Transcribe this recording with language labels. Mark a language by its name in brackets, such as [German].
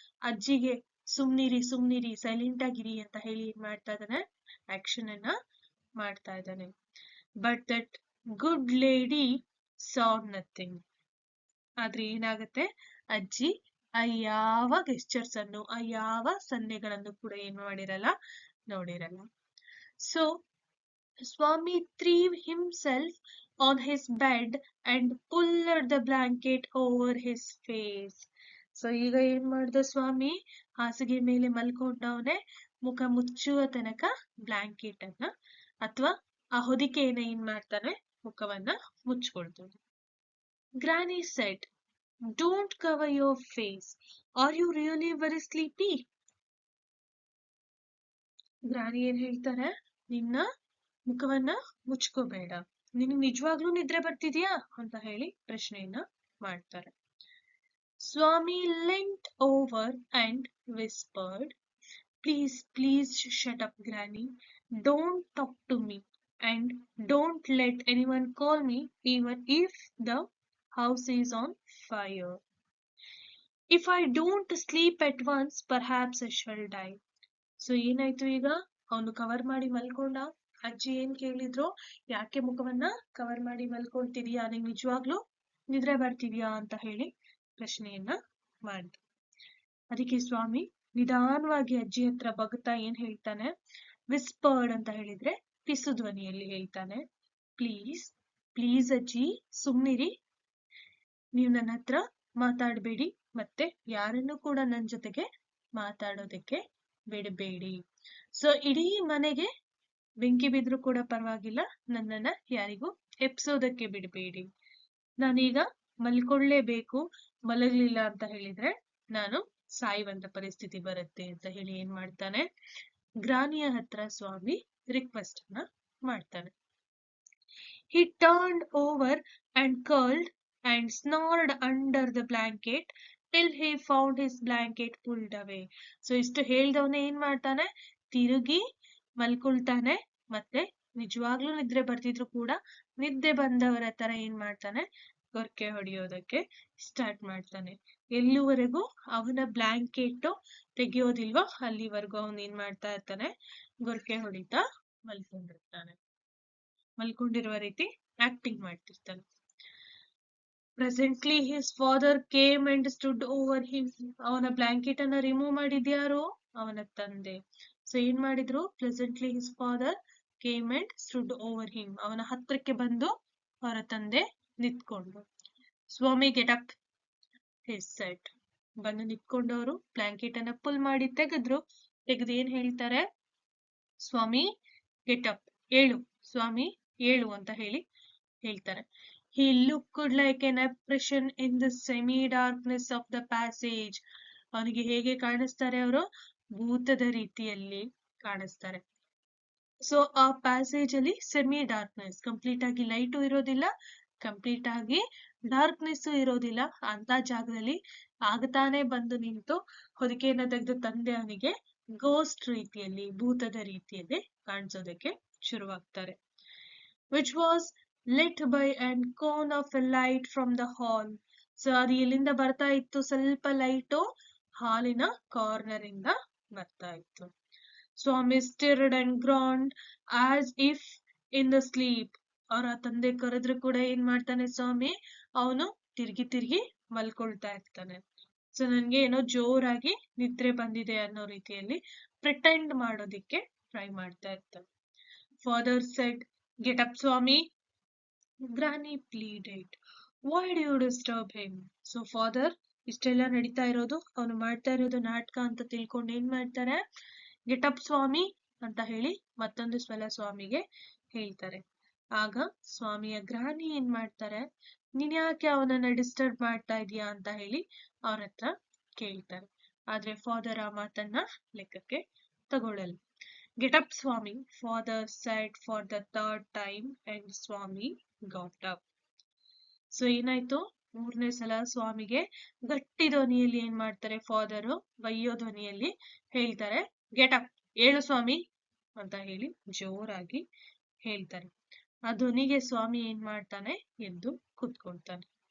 [Kannada] ಅಜ್ಜಿಗೆ ಸುಮ್ನಿರಿ ಸೈಲೆಂಟ್ ಆಗಿರಿ ಅಂತ ಹೇಳಿ ಏನ್ ಮಾಡ್ತಾ ಇದ್ದಾನೆ, ಆಕ್ಷನ್ ಅನ್ನ ಮಾಡ್ತಾ ಇದ್ದಾನೆ. [English] But that good lady saw nothing. [Kannada] ಆದ್ರೆ ಏನಾಗುತ್ತೆ, ಅಜ್ಜಿ ಆ ಯಾವ ಗೆಸ್ಚರ್ಸ್ ಅನ್ನು, ಆ ಯಾವ ಸನ್ನೆಗಳನ್ನು ಕೂಡ ಏನ್ ಮಾಡಿರಲ್ಲ, ನೋಡಿರಲ್ಲ. [English] So Swami threw himself on his bed and pulled the blanket over his face. [Kannada] So ಈಗ ಏನ್ ಮಾಡ್ದ ಸ್ವಾಮಿ, ಹಾಸಿಗೆ ಮೇಲೆ ಮಲ್ಕೊಂಡವನೆ, ಮುಖ ಮುಚ್ಚುವ ತನಕ ಬ್ಲಾಂಕೆಟ್ ಅನ್ನ ಅಥವಾ ಆ ಹೊದಿಕೆಯನ್ನ ಏನ್ ಮಾಡ್ತಾನೆ, ಮುಖವನ್ನ ಮುಚ್ಕೊಳ್ತಾನೆ. [English] Granny said, don't cover your face, are you really very sleepy? [Kannada] ಗ್ರಾನಿ ಏನ್ ಹೇಳ್ತಾರೆ, ನಿನ್ನ ಮುಖವನ್ನ ಮುಚ್ಕೋಬೇಡ, ನಿನಗೆ ನಿಜವಾಗ್ಲೂ ನಿದ್ರೆ ಬರ್ತಿದ್ಯಾ ಅಂತ ಹೇಳಿ ಪ್ರಶ್ನೆಯನ್ನ ಮಾಡ್ತಾರೆ. [English] Swami leant over and whispered, please shut up Granny, don't talk to me and don't let anyone call me even if the house is on fire. If I don't sleep at once, perhaps I shall die. [Kannada] So ಏನಾಯ್ತು, ಈಗ ಅವನು cover ಮಾಡಿ ಮಲ್ಕೊಂಡ. ಅಜ್ಜಿ ಏನ್ ಕೇಳಿದ್ರು, ಯಾಕೆ ಮುಖವನ್ನ cover ಮಾಡಿ ಮಲ್ಕೊಳ್ತಿದ್ಯಾ, ನಿಂಗೆ ನಿಜವಾಗ್ಲೂ ನಿದ್ರೆ ಬರ್ತಿದ್ಯಾ ಅಂತ ಹೇಳಿ ಪ್ರಶ್ನೆಯನ್ನ ಮಾಡಿದ್ರು. ಅದಕ್ಕೆ ಸ್ವಾಮಿ ನಿಧಾನವಾಗಿ ಅಜ್ಜಿ ಹತ್ರ ಬಗ್ತಾ ಏನ್ ಹೇಳ್ತಾನೆ, ವಿಸ್ಪರ್ಡ್ ಅಂತ ಹೇಳಿದ್ರೆ ಪಿಸು ಧ್ವನಿಯಲ್ಲಿ ಹೇಳ್ತಾನೆ, ಪ್ಲೀಸ್ ಅಜ್ಜಿ ಸುಮ್ನಿರಿ, ನೀವು ನನ್ನ ಹತ್ರ ಮಾತಾಡಬೇಡಿ, ಮತ್ತೆ ಯಾರನ್ನು ಕೂಡ ನನ್ನ ಜೊತೆಗೆ ಮಾತಾಡೋದಕ್ಕೆ ಬಿಡಬೇಡಿ. ಸೊ ಇಡೀ ಮನೆಗೆ ಬೆಂಕಿ ಬಿದ್ರು ಕೂಡ ಪರವಾಗಿಲ್ಲ, ನನ್ನನ್ನ ಯಾರಿಗೂ ಎಪ್ಸೋದಕ್ಕೆ ಬಿಡಬೇಡಿ. ನಾನೀಗ ಮಲ್ಕೊಳ್ಳೇಬೇಕು, ಮಲಗಲಿಲ್ಲ ಅಂತ ಹೇಳಿದ್ರೆ ನಾನು ಸಾಯುವಂತ ಪರಿಸ್ಥಿತಿ ಬರುತ್ತೆ ಅಂತ ಹೇಳಿ ಏನ್ ಮಾಡ್ತಾನೆ, ಗ್ರಾನಿಯ ಹತ್ರ ಸ್ವಾಮಿ ರಿಕ್ವೆಸ್ಟ್ ಅನ್ನ ಮಾಡ್ತಾನೆ. [English] He turned over and curled and snored under the blanket till he found his blanket pulled away. [Kannada] So ಇಷ್ಟು ಹೇಳ್ದವನೇ ಏನ್ ಮಾಡ್ತಾನೆ, ತಿರುಗಿ ಮಲ್ಕೊಳ್ತಾನೆ. ಮತ್ತೆ ನಿಜವಾಗ್ಲೂ ನಿದ್ರೆ ಬರ್ತಿದ್ರು ಕೂಡ ನಿದ್ದೆ ಬಂದವರ ತರ ಏನ್ ಮಾಡ್ತಾನೆ, ಗೊರ್ಕೆ ಹೊಡೆಯೋದಕ್ಕೆ ಸ್ಟಾರ್ಟ್ ಮಾಡ್ತಾನೆ. ಎಲ್ಲಿವರೆಗೂ ಅವನ ಬ್ಲಾಂಕೆಟ್ ತೆಗಿಯೋದಿಲ್ವೋ ಅಲ್ಲಿವರೆಗೂ ಅವನ್ ಏನ್ ಮಾಡ್ತಾ ಇರ್ತಾನೆ, ಗೊರ್ಕೆ ಹೊಡಿತಾ ಮಲ್ಕೊಂಡಿರ್ತಾನೆ. ಮಲ್ಕೊಂಡಿರುವ ರೀತಿ acting ಮಾಡ್ತಿರ್ತಾನೆ. [English] Presently his father came and stood over him. [Kannada] ಅವನ ಬ್ಲಾಂಕೆಟ್ ಅನ್ನ ರಿಮೂವ್ ಮಾಡಿದ್ಯಾರು, ಅವನ ತಂದೆ. ಸೊ ಏನ್ ಮಾಡಿದ್ರು, [English] Presently his father came and stood over him. [Kannada] ಅವನ ಹತ್ರಕ್ಕೆ ಬಂದು ಅವರ ತಂದೆ ನಿಂತ್ಕೊಂಡು. [English] Swami get up his said. [Kannada] ಬಂದು ನಿಂತ್ಕೊಂಡವರು ಬ್ಲಾಂಕೆಟ್ ಅನ್ನ ಪುಲ್ ಮಾಡಿ ತೆಗೆದ್ರು. ತೆಗೆದು ಏನ್ ಹೇಳ್ತಾರೆ, [English] Swami get up, [Kannada] ಏಳು ಸ್ವಾಮಿ ಏಳು ಅಂತ ಹೇಳ್ತಾರೆ. [English] He looked like an apparition in the semi-darkness of the passage. [Kannada] ಅವನಿಗೆ ಹೇಗೆ ಕಾಣಿಸ್ತಾರೆ, ಅವರು ಭೂತದ ರೀತಿಯಲ್ಲಿ ಕಾಣಿಸ್ತಾರೆ. ಸೊ ಆ ಪ್ಯಾಸೇಜ್ ಅಲ್ಲಿ ಸೆಮಿ ಡಾರ್ಕ್ನೆಸ್, ಕಂಪ್ಲೀಟ್ ಆಗಿ ಲೈಟು ಇರೋದಿಲ್ಲ, ಕಂಪ್ಲೀಟ್ ಆಗಿ ಡಾರ್ಕ್ನೆಸ್ ಇರೋದಿಲ್ಲ. ಅಂತ ಜಾಗದಲ್ಲಿ ಆಗತಾನೆ ಬಂದು ನಿಂತು ಹೊದಿಕೆಯನ್ನ ತೆಗೆದು ತಂದೆ ಅವನಿಗೆ ಗೋಸ್ಟ್ ರೀತಿಯಲ್ಲಿ, ಭೂತದ ರೀತಿಯಲ್ಲಿ ಕಾಣಿಸೋದಕ್ಕೆ ಶುರುವಾಗ್ತಾರೆ. [English] Which was lit by an cone of light from the hall. [Kannada] So ಅದು ಎಲ್ಲಿಂದ ಬರ್ತಾ ಇತ್ತು, ಸ್ವಲ್ಪ ಲೈಟು ಹಾಲಿನ ಕಾರ್ನರ್ ಇಂದ ಬರ್ತಾ ಇತ್ತು. [English] Swami stirred and groaned as if in the sleep. [Kannada] ಅವರ ತಂದೆ ಕರೆದ್ರು ಕೂಡ ಏನ್ ಮಾಡ್ತಾನೆ ಸ್ವಾಮಿ, ಅವನು ತಿರ್ಗಿ ಮಲ್ಕೊಳ್ತಾ ಇರ್ತಾನೆ. ಸೊ ನನ್ಗೆ ಏನೋ ಜೋರಾಗಿ ನಿದ್ರೆ ಬಂದಿದೆ ಅನ್ನೋ ರೀತಿಯಲ್ಲಿ ಪ್ರಿಟೆಂಡ್ ಮಾಡೋದಿಕ್ಕೆ ಟ್ರೈ ಮಾಡ್ತಾ ಇರ್ತಾನೆ. [English] Father said, get up Swami. Granny pleaded, why do you disturb him? [Kannada] So father ಇಷ್ಟೆಲ್ಲ ನಡೀತಾ ಇರೋದು, ಅವನು ಮಾಡ್ತಾ ಇರೋದು ನಾಟಕ ಅಂತ ತಿಳ್ಕೊಂಡು ಏನ್ ಮಾಡ್ತಾರೆ, [English] get up Swami [Kannada] ಅಂತ ಹೇಳಿ ಮತ್ತೊಂದು ಸಲ ಸ್ವಾಮಿಗೆ ಹೇಳ್ತಾರೆ. ಆಗ ಸ್ವಾಮಿಯ ಗ್ರಾನಿ ಏನ್ ಮಾಡ್ತಾರೆ, ನೀನ್ ಯಾಕೆ ಅವನನ್ನ ಡಿಸ್ಟರ್ಬ್ ಮಾಡ್ತಾ ಇದೀಯಾ ಅಂತ ಹೇಳಿ ಅವ್ರ ಹತ್ರ ಕೇಳ್ತಾರೆ. ಆದ್ರೆ ಫಾದರ್ ಆ ಮಾತನ್ನ ಲೆಕ್ಕಕ್ಕೆ ತಗೊಳ್ಳಲ್ಲ. [English] Get up, Swami, father said for the third time, and Swami got up. [Kannada] So ಏನಾಯ್ತು, ಮೂರನೇ ಸಲ ಸ್ವಾಮಿಗೆ ಗಟ್ಟಿ ಧ್ವನಿಯಲ್ಲಿ ಏನ್ ಮಾಡ್ತಾರೆ, ಫಾದರು ಬೈಯೋ ಧ್ವನಿಯಲ್ಲಿ ಹೇಳ್ತಾರೆ, [English] get up, [Kannada] ಏಳು ಸ್ವಾಮಿ ಅಂತ ಹೇಳಿ ಜೋರಾಗಿ ಹೇಳ್ತಾರೆ. ಆ ಧ್ವನಿಗೆ ಸ್ವಾಮಿ ಏನ್ ಮಾಡ್ತಾನೆ, ಎದ್ದು ಕೂತ್ಕೊಳ್ತಾನೆ.